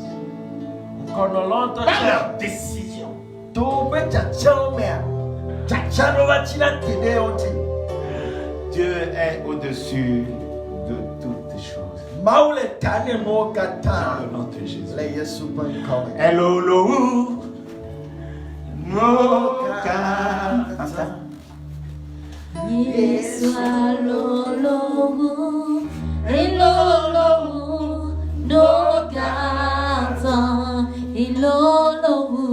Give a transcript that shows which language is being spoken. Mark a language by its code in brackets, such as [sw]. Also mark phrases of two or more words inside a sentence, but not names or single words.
[fr] Par leurs décisions. Dieu est au-dessus de toutes choses. Dans le nom de Jésus. [ee] Elolo, no kata. Yesu alolo, elolo, no kata, elolo,